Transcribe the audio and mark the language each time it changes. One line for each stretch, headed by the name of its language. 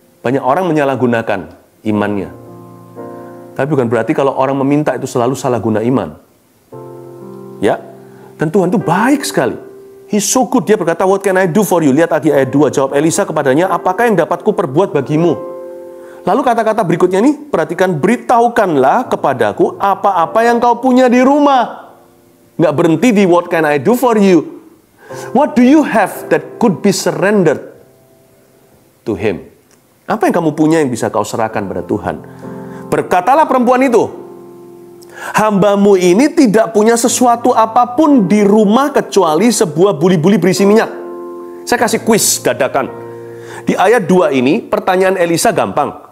Indonesian: Banyak orang menyalahgunakan imannya. Tapi bukan berarti kalau orang meminta itu selalu salah guna iman. Ya, dan Tuhan itu baik sekali.
English: He's so good.
Indonesian: Dia berkata,
English: what can I do for you?
Indonesian: Lihat lagi ayat 2. Jawab Elisa kepadanya, apakah yang dapat kuperbuat bagimu? Lalu kata-kata berikutnya nih, perhatikan, beritahukanlah kepadaku apa-apa yang kau punya di rumah. Nggak berhenti di
English: what can I do for you. What do you have that could be surrendered to him?
Indonesian: Apa yang kamu punya yang bisa kau serahkan pada Tuhan? Berkatalah perempuan itu, hambamu ini tidak punya sesuatu apapun di rumah kecuali sebuah buli-buli berisi minyak. Saya kasih kuis dadakan. Di ayat 2 ini, pertanyaan Elisa gampang.